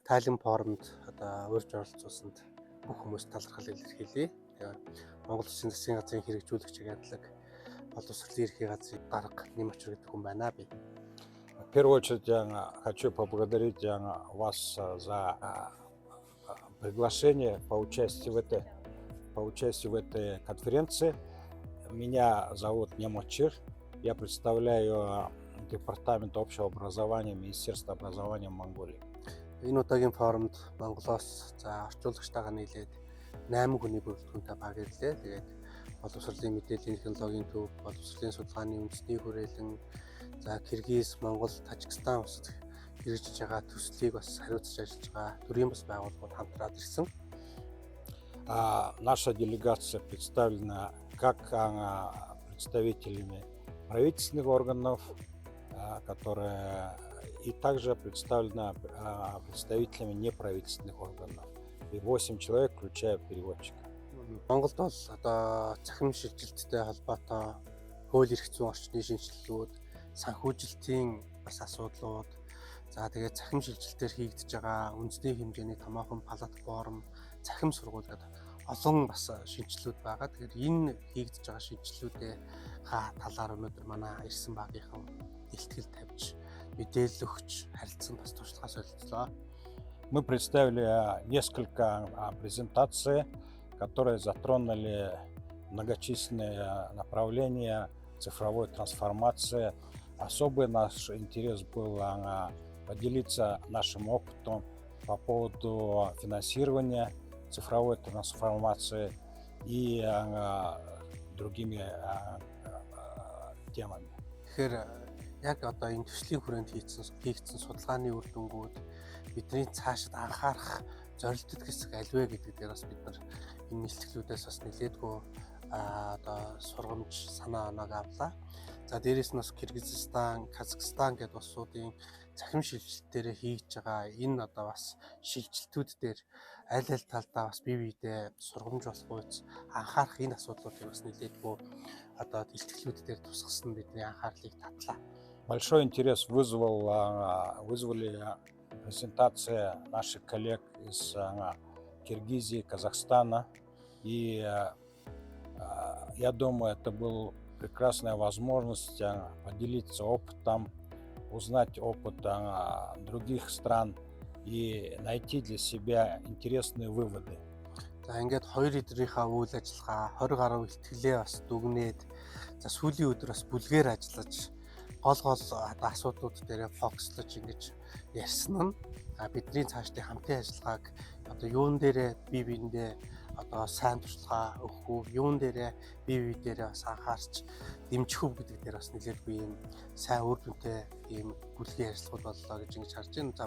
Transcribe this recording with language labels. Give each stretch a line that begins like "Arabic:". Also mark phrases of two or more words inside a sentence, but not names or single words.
Mongolian: Тайлан форумд одоо урьж оролцуулсанд бүх хүмүүст талархал илэрхийлье. Монгол Улсын засгийн газрын хэрэгжүүлэгч агентлаг боловсролын ерхий газрын дарга Нэмочур гэдэг хүн байна би.
Russian: В первую очередь я хочу поблагодарить вас за приглашение поучаствовать в этой конференции. Меня зовут Нэмочур. Я представляю Департамент общего образования Министерства образования Монголии.
Mongolian: Энэ удаагийн форумд Монголоос орчуулагчтайгаа нийлээд 8 хүний бүрэлдэхүүнтэй баг ирлээ. Тэгээд боловсролын мэдээллийн технологийн төв, боловсролын судалгааны үндэсний хүрээлэн, Киргиз, Монгол, Тажикстан улсад хэрэгжиж байгаа төслийг бас хариуцж ажиллаж байгаа төрийн бас байгууллагууд хамтраад ирсэн.
Russian: Наша делегация представлена как представителями правительственных органов, которые и также представлена представителями неправительственных органов. И 8 человек, включая переводчика.
Mongolian: Монголд бол одоо цахим шилжилттэй холбоотой хууль эрх зүйн орчны шинжилгээнүүд, санхүүжилтийн бас асуудлууд, тэгээд цахим шилжилтээр хийгдэж байгаа үндэсний хэмжээний томоохон палат форум, цахим сургууль гэдэг олон бас шинжилгүүд байгаа. Тэгэхээр энэ хийгдэж байгаа шинжилгүүдээ талаар өнөөдөр манай ирсэн багийнхан илтгэл тавьж, мэдээлэл өгч, харилцан бас туршлагаа солилцлоо.
Russian: Мы представили несколько презентаций, которые затронули многочисленные направления цифровой трансформации. Особый наш интерес был поделиться нашим опытом по поводу финансирования цифровой трансформации и другими темами.
Mongolian: Яг одоо энэ төслийн хүрээнд хийгдсэн судалгааны үр дүнгууд бидний цаашид анхаарах зорилттой хэсэг альвэ гэдэг дээр бас бид нар энэ нэлтгэлүүдээс бас нэлээдгүй одоо сургамж санаа оноог авлаа. Дээрээс нь бас Киргизстан, Казахстан гэдэг улсуудын цахим шилжилтээр хийж байгаа энэ одоо бас шилжилтүүд дээр аль талдаа бас бие биедээ сургамж болох үз анхаарах энэ асуудлуудыг бас нэлээдгүй одоо илтгэлүүд дээр тусгасан бидний анхаарлыг татлаа.
Russian: Большой интерес вызвали презентации наших коллег из Киргизии, Казахстана. И я думаю, это была прекрасная возможность поделиться опытом, узнать опыт других стран и найти для себя интересные выводы.
Mongolian: Ингээд хоёр эдрийнхаа үйл ажиллагаа 20 гаруй ихтгэлээ бас дүгнээд сүүлийн өдөр бас бүлгээр ажиллаж гол асуудлууд дээр фокуслож ингэж ярьсан нь бидний цаашдын хамтын ажиллагааг одоо юун дээрээ бие биендээ одоо сайн туршлага өгөх үү, юун дээрээ бие биедээ бас анхаарч дэмжих үү гэдэг дээр бас нэлээдгүй юм сайн үр дүнтэй ийм бүлгийн ажиллагууд боллоо гэж ингэж харж байна.